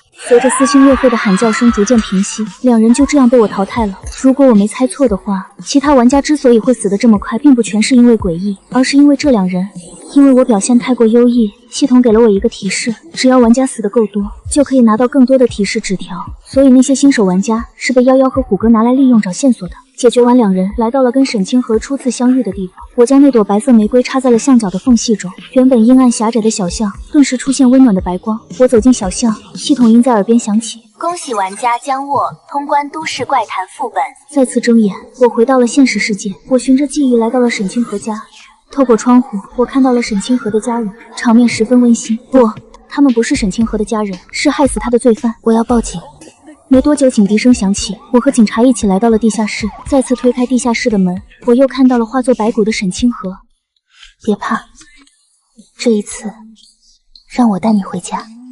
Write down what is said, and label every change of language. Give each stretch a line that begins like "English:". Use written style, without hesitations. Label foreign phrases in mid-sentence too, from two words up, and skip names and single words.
Chinese: 隨着撕心裂肺的喊叫聲逐漸平息，兩人就這樣被我淘汰了。如果我沒猜錯的話，其他玩家之所以會死得這麼快，並不全是因為詭異，而是因為這兩人。因為我表現太過優異，系統給了我一個提示，只要玩家死得夠多，就可以拿到更多的提示紙條。所以那些新手玩家是被夭夭和虎哥拿來利用找線索的。解決完兩人，來到了跟沈清河初次相遇的地方。我將那朵白色玫瑰插在了巷角的縫隙中，原本陰暗狹窄的小巷頓時出現溫暖的白光。我走進小巷，系統音在耳邊響起： 恭喜玩家江沃通關都市怪談副本。再次睜眼，我回到了現實世界。我循着記憶來到了沈清河家，透過窗戶，我看到了沈清河的家人，場面十分溫馨。不，他們不是沈清河的家人，是害死他的罪犯。我要報警。沒多久，警笛聲響起，我和警察一起來到了地下室。再次推開地下室的門，我又看到了化作白骨的沈清河。別怕，這一次讓我帶你回家。